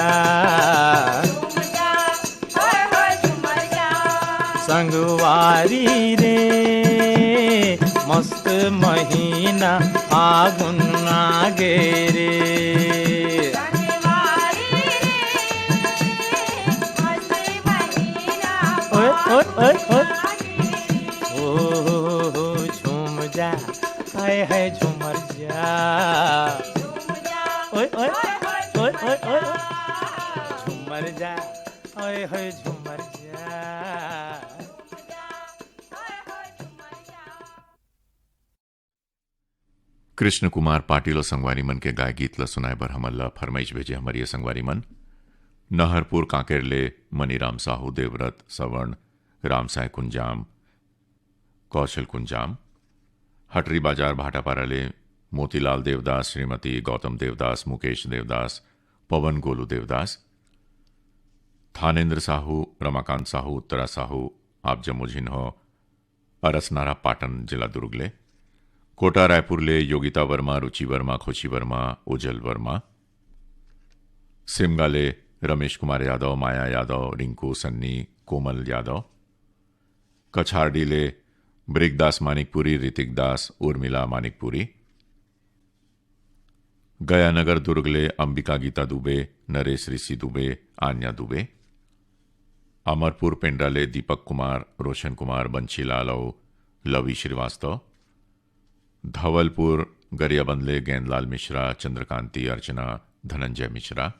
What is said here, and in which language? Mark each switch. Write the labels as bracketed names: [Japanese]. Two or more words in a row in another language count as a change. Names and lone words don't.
[Chhattisgarhi] झूम जा होय होय झूमर जा संगवारी रे मस्त महीना आगुन आगे रे संगवारी रे मस्त महीना ओए ओए ओए ओए आगे ओ झूम जा आए है झूमर जा झूम जा ओए ओए होय होय ओए ओए ओए जा झूमर जा ओए है झूमर जा कृष्ण कुमार पाटील और संगवारी मन के गाय गीत ल सुनाए बर हमला फरमाइश भेजे हमारी संगवारी मन नहरपुर कांकेरले मनीराम साहू देवव्रत सवर्ण रामसाय कुंजाम कौशल कुंजाम हटरी बाजार भाटापाराले मोतीलाल देवदास श्रीमती गौतम देवदास मुकेश देवदास पवन गोलू देवदास थानेन्द्र साहू रमाकांत साहू उत्तरा साहू आप जमुझिन हो अरसनारा पाटन जिला दुर्गले कोटा रायपुरले योगिता वर्मा रुचि वर्मा खुशी वर्मा उजल वर्मा सिमगाले रमेश कुमार यादव माया यादव रिंकू सन्नी कोमल यादव कछारडीले ब्रिकदास मानिकपुरी ऋतिक दास उर्मिला मानिकपुरी गयानगर दुर्गले अंबिका गीता दुबे नरेश ऋषि दुबे आन्या दुबे अमरपुर पेंड्राले दीपक कुमार रोशन कुमार बंशीलाल और लवी श्रीवास्तव धवलपुर गरियाबंदले गेंदलाल मिश्रा चंद्रकांति अर्चना धनंजय मिश्रा